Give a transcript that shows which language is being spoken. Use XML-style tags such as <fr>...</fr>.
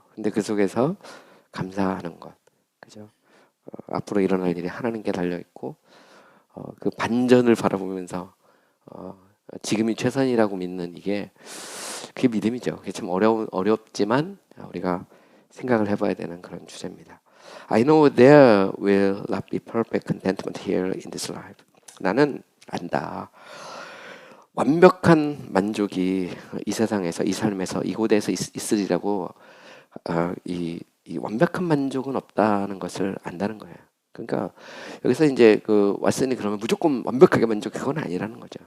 <ko>근데 그 속에서 감사하는 것, 그죠? 앞으로 일어날 일이 하나님께 달려 있고 그 반전을 바라보면서 지금이 최선이라고 믿는 그게 믿음이죠. 그게 참 어렵지만 우리가 생각을 해봐야 되는 그런 주제입니다.</ko> <en>I know there will not be perfect contentment here in this life.</en> <ko>나는 안다. 완벽한 만족이 이 세상에서 이 삶에서 이곳에서 있으리라고 이 완벽한 만족은 없다는 것을 안다는 거예요. 그러니까 여기서 이제 왓슨이 그러면 무조건 완벽하게 만족해 그건 아니라는 거죠.</ko>